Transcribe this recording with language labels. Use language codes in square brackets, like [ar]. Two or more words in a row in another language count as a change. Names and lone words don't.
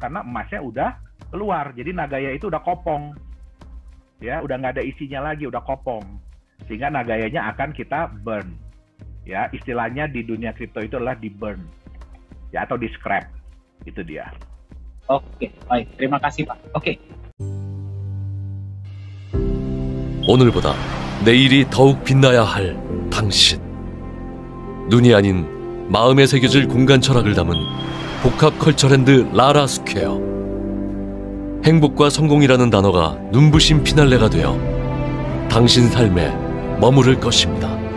[id] Karena emasnya udah keluar. Jadi nagaya itu udah kopong. Ya, udah nggak ada isinya lagi, udah kopong. Sehingga nagayanya akan kita burn. Ya, istilahnya di dunia kripto itu adalah di-burn. Ya, atau di-scrap. Itu dia. Oke, baik. Terima kasih, Pak. Oke. [ko] 오늘보다 내일이 더욱 빛나야 할 당신. 눈이 아닌 마음에 새겨질 공간 철학을 담은 복합 컬처랜드 라라 스퀘어. 행복과 성공이라는 단어가 눈부신 피날레가 되어 당신 삶에 머무를 것입니다.